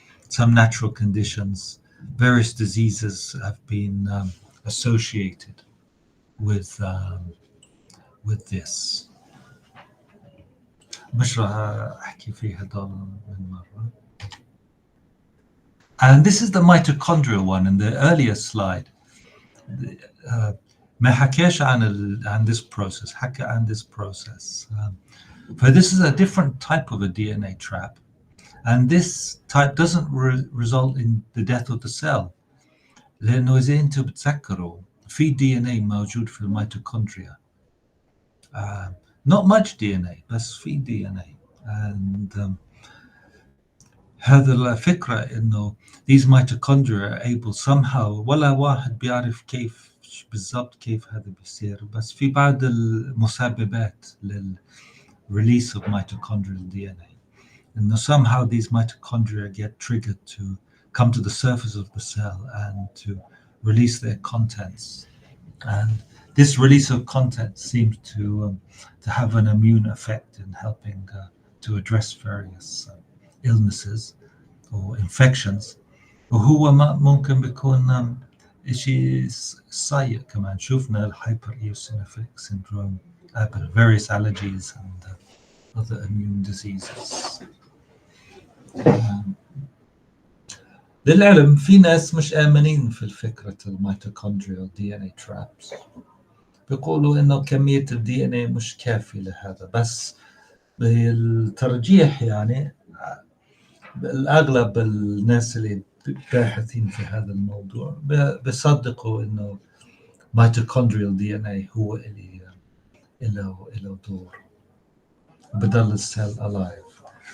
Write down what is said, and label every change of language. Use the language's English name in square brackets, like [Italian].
[English] Some natural conditions, various diseases have been associated with this. [Arabic] مش راح أحكي فيه هذول من مرة. [English] And this is the mitochondrial one in the earlier slide. [Arabic] ما حكيش عن [English] this process, [Arabic] حكى عن this process. [English] But this is a different type of a DNA trap. And this type doesn't result in the death of the cell. [Arabic] لأنه إذا أنتم بتذكروا في DNA موجود في الميتوكوندريا. [English] Not much DNA, [Arabic] بس في [English] DNA. And [Arabic] هذا الفكرة إنه [English] these mitochondria are able somehow [Arabic] ولا واحد بيعرف كيف بالضبط كيف هذا بيصير بس في بعض المسببات [English] release of mitochondrial DNA. And somehow these mitochondria get triggered to come to the surface of the cell and to release their contents. And this release of contents seems to have an immune effect in helping to address various illnesses or infections. [Arabic] وهو ممكن بيكون شيء سيء كمان. شفنا الهايبر [English] eosinophilic syndrome, various allergies and other immune diseases. [Arabic] للعلم في ناس مش آمنين في الفكرة الميتوكوندريال DNA traps. بيقولوا إنه كمية ال DNA مش كافية لهذا بس بالترجيح يعني الأغلب الناس اللي باحثين في هذا الموضوع بيصدقوا إنه mitochondrial DNA هو اللي له دور بدل السيل [English] alive.